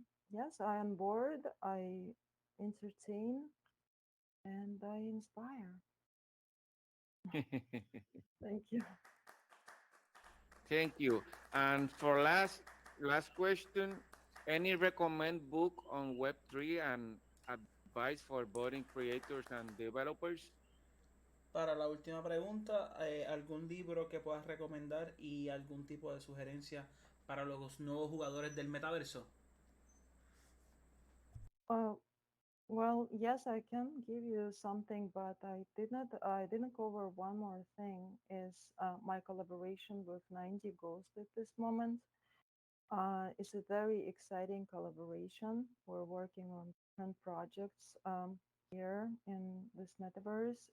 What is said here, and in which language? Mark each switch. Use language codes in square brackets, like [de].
[en] Yes, I am bored. I entertain and I inspire. Thank you. Thank you. And for last question, any recommend book on Web3 and advice for budding creators and developers? [es] Para la última pregunta, ¿algún libro que puedas recomendar y algún tipo de sugerencia para los nuevos jugadores del metaverso? [en] Uh, well, yes, I can give you something, but I didn't cover one more thing. Is my collaboration with 90 Ghost at this moment. It's a very exciting collaboration. We're working on different projects here in this metaverse.